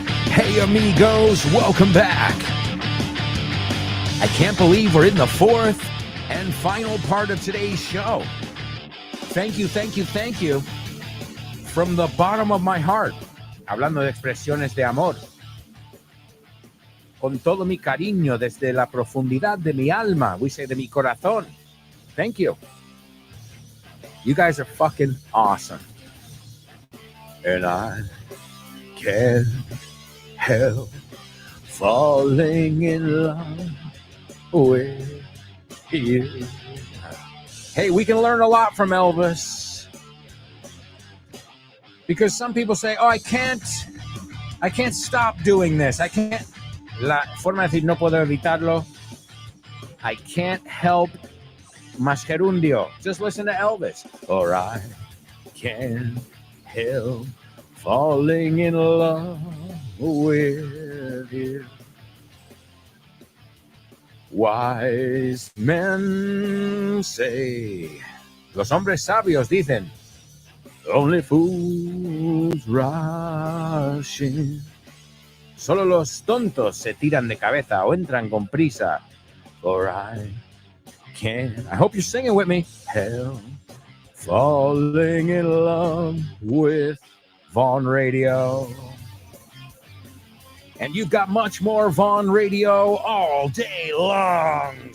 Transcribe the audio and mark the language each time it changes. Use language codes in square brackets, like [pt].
[en] Hey amigos, welcome back. I can't believe we're in the fourth and final part of today's show. Thank you from the bottom of my heart. [es] Hablando de expresiones de amor. Con todo mi cariño desde la profundidad de mi alma, [en] we say [es] de mi corazón. [en] Thank you. You guys are fucking awesome. And I can't help falling in love with you. Hey, we can learn a lot from Elvis. Because some people say, oh, I can't stop doing this. I can't. [es] La forma de decir no puedo evitarlo. [en] I can't help [es] más gerundio. [en] Just listen to Elvis. Or I can't help falling in love with you. Wise men say, [es] los hombres sabios dicen, [en] only fools rush in. [es] Solo los tontos se tiran de cabeza o entran con prisa. [en] For I can't, I hope you're singing with me, help falling in love with Vaughn Radio. And you've got much more Vaughn Radio all day long.